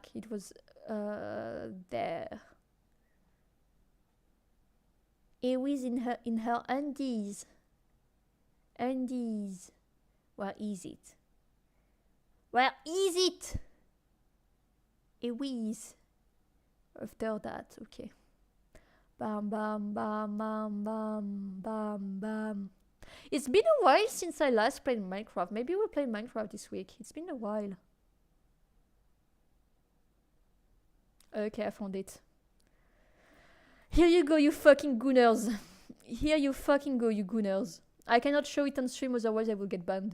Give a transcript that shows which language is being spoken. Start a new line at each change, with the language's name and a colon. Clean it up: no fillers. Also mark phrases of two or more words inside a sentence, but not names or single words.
English: It was there. It was in her undies. Undies. Where is it? Where is it? It was. After that, okay. Bam, bam, bam, bam, bam, bam, bam. It's been a while since I last played Minecraft. Maybe we'll play Minecraft this week. It's been a while. Okay, I found it. Here you go, you fucking gooners. Here you fucking go, you gooners. I cannot show it on stream, otherwise I will get banned.